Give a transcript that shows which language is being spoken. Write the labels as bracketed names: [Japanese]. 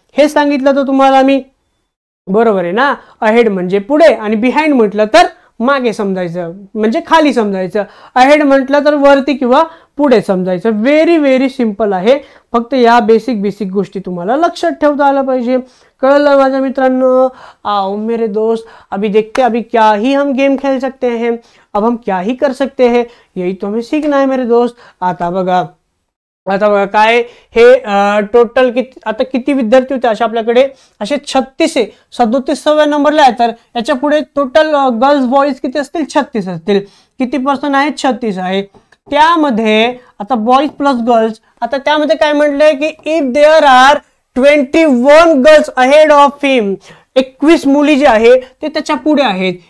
[Marathi] हे सांगितलं तर तुम्हाला मी, बरोबर आहे ना? अहेड म्हणजे पुढे आणि बिहाइंड म्हटलं तर मागे समजायचं, म्हणजे खाली समजायचं. अहेड म्हटलं तर वरती किंवा पुढे समजायचं. व्हेरी व्हेरी सिंपल आहे. फक्त या बेसिक गोष्टी तुम्हाला लक्षात ठेवता आलं पाहिजे. कळलं माझ्या मित्रांनो? [Hindi] आओ मेरे दोस्त, अभी देखते, अभी क्या ही हम गेम खेल सकते हैं, अब हम क्या ही कर सकते हैं, यही तो हमें सीखना है मेरे दोस्त. [Marathi] आता बघा काय हे टोटल किती, आता किती विद्यार्थी होते अशा आपल्याकडे? असे 36 आहे. 37व्या नंबरला आहे, तर याच्या पुढे टोटल गर्ल्स बॉईज किती असतील? 36 असतील. किती पर्सन आहेत? 36 आहे. त्यामध्ये आता बॉईज प्लस गर्ल्स, आता त्यामध्ये काय म्हटलंय की [English] if there are 21 girls ahead of him, [Marathi] 21 मुली जी आहे ते त्याच्या पुढे आहेत.